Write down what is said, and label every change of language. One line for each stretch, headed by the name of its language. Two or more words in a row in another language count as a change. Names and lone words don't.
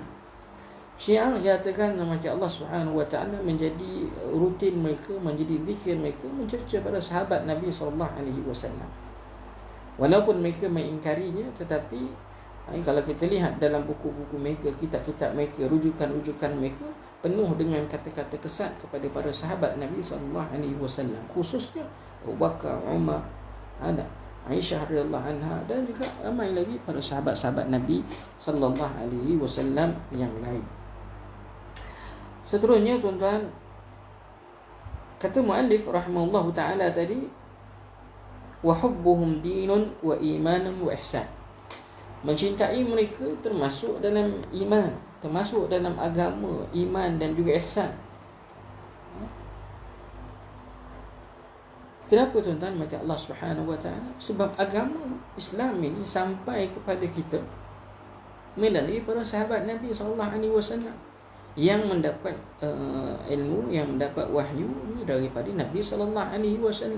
Malay: Syiah nyatakan nama Allah
Arabic: Subhanahu wa taala
Malay: menjadi rutin mereka, menjadi zikir mereka mencerca para sahabat Nabi
Arabic: sallallahu alaihi wasallam.
Malay: Walaupun mereka mengingkarinya, tetapi kalau kita lihat dalam buku-buku mereka, kitab-kitab mereka, rujukan-rujukan mereka penuh dengan kata-kata kesat kepada para sahabat Nabi
Arabic: sallallahu alaihi wasallam,
Malay: khususnya Abu Bakar, Umar, Aisyah
Arabic: radhiyallahu anha,
Malay: dan juga ramai lagi para sahabat-sahabat Nabi
Arabic: sallallahu alaihi wasallam
Malay: yang lain. Seterusnya, tuan-tuan, kata muallif
Arabic: rahimahullahu taala
Malay: tadi,
Arabic: wa hubbuhum dinun wa imanun wa ihsan.
Malay: Mencintai mereka termasuk dalam iman, termasuk dalam agama, iman dan juga ihsan. Kenapa, tuan-tuan mati Allah
Arabic: Subhanahu wa taala?
Malay: Sebab agama Islam ini sampai kepada kita melalui para sahabat Nabi
Arabic: sallallahu alaihi wasallam
Malay: yang mendapat ilmu, yang mendapat wahyu daripada Nabi
Arabic: sallallahu alaihi wasallam.